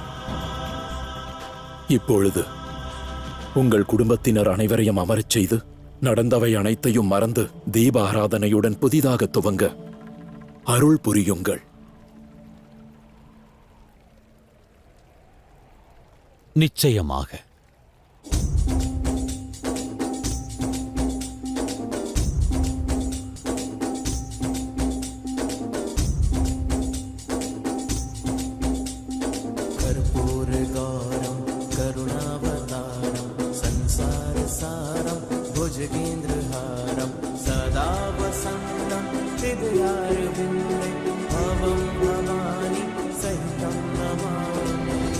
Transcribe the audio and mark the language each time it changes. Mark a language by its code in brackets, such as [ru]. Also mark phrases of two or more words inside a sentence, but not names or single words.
[ta] இப்பொழுது உங்கள் குடும்பத்தினர் அனைவரையும் அமரச் செய்து நடந்தவை அனைத்தையும் மறந்து தீப ஆராதனையுடன் புதிதாக துவங்க அருள் புரியுங்கள். நிச்சயமாக. [sa] कर्पूरगारं करुणावतारं संसारसारं भुजगेन्द्रहारं सदा वसन्तं हृदयारविन्दे भवं भवानी सहितं नमामि।